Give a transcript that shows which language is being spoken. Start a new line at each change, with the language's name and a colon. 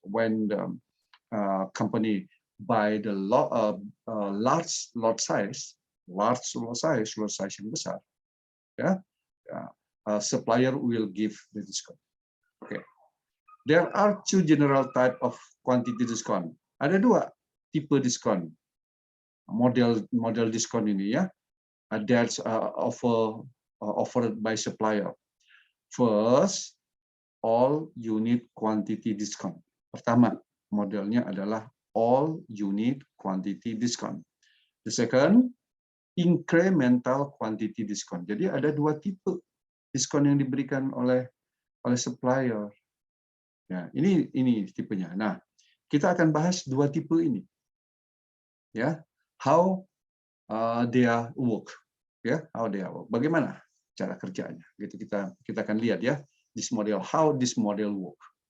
English: When the company buy the large lot size
Indonesian: yang besar,
English: ya, supplier will give the discount. Okay. There are two general type of quantity discount.
Indonesian: Ada dua tipe diskon. Model diskon ini ya.
English: That's offered by supplier. First, all unit quantity discount.
Indonesian: Pertama, modelnya adalah all unit quantity discount.
English: The second, incremental quantity discount.
Indonesian: Jadi ada dua tipe diskon yang diberikan oleh supplier. Ya, ini tipenya. Nah, kita akan bahas dua tipe ini. Ya,
English: how they work. Ya, how they work.
Indonesian: Bagaimana cara kerjanya? Gitu kita akan lihat ya.
English: This model, how this model work.